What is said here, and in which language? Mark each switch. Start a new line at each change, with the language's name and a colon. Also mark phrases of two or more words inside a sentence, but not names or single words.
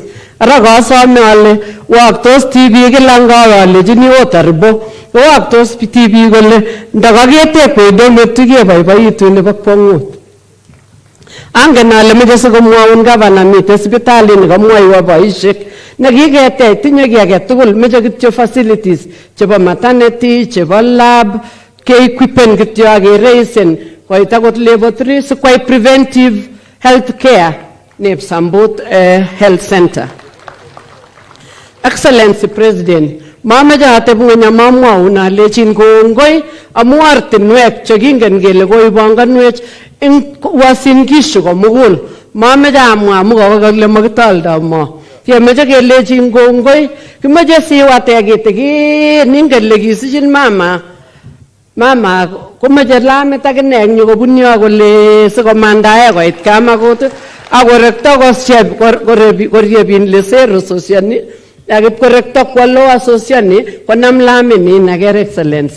Kalenjin: Ara kasome ale waktos tibik kila ngawalechini otaribo waktos tibik kole ndakaketekwei dormitory keboiboitu nebo kwongut. Angen ale meche sikomwaun gavana mite sipitali nikamwaiwa boisiek nekiketech tinye ki age tugul meche kityo facilities chebo maternity chebo lab ke-equipen kityo akereisen koit akot level 3 sikwai
English: preventive health care
Kalenjin: neb Sambut health center.
English: Excellency President,
Kalenjin: mameche ateb ng'ony amamwaun alechin kongoi amu ortinwek chekingen kele koibanganwech eng Uasin Gishu komugul. Mameche amwa amu kakole makitoldo mo. Kemeche kelechin kongoi, kimeche siwate kitikin ingen le kisichin mama komeche lamit akine eng yu kobun yo kole sikomandae koit kamakut akorekto koriebin lesero sosiani akip korekto kwalo asosiani konam lamini naker Excellency.